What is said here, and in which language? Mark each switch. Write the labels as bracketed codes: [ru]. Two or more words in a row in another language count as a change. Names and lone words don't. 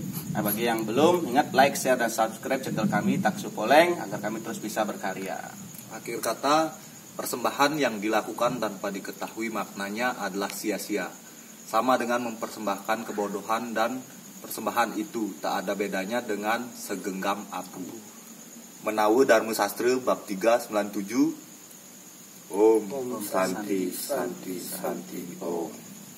[id] Nah, bagi yang belum, ingat like, share, dan subscribe channel kami Taksu Poleng agar kami terus bisa berkarya. Akhir kata, persembahan yang dilakukan tanpa diketahui maknanya adalah sia-sia. Sama dengan mempersembahkan kebodohan, dan persembahan itu tak ada bedanya dengan segenggam abu. Menawi Dharma Sastra bab 397. [sa] Om Santi Santi Santi Om.